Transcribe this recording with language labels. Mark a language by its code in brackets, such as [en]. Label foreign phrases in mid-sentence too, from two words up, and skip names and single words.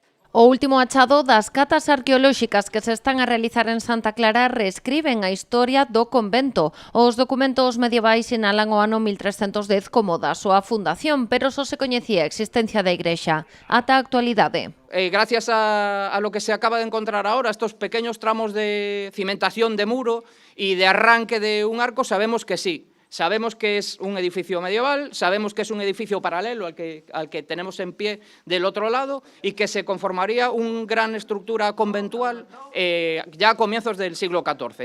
[gl] O último achado das catas arqueolóxicas que se están a realizar en Santa Clara reescriben a historia do convento. Os documentos medievais sinalan o ano 1310 como da súa fundación, pero só se coñecía a existencia da igrexa ata a actualidade. [es] Gracias a lo que se acaba de encontrar ahora, estos pequeños tramos de cimentación de muro y de arranque de un arco, sabemos que sí. Sabemos que es un edificio medieval, sabemos que es un edificio paralelo al que tenemos en pie del otro lado y que se conformaría una gran estructura conventual ya a comienzos del siglo XIV.